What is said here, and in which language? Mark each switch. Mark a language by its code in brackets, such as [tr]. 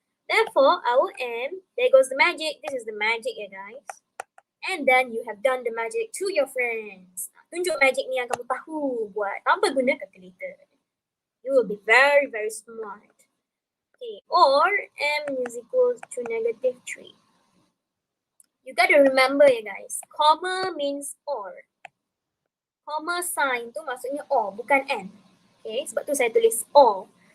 [en] Therefore our M, there goes the magic. This is the magic ya guys. And then you have done the magic to your friends. [ms] Tunjuk magic ni yang kamu tahu buat tanpa guna calculator. [en] You will be very very smart. Okay, or M is equal to negative 3. You gotta remember ya guys, comma means or. [ms] Comma sign tu maksudnya or, bukan and. Okay, sebab tu saya tulis or.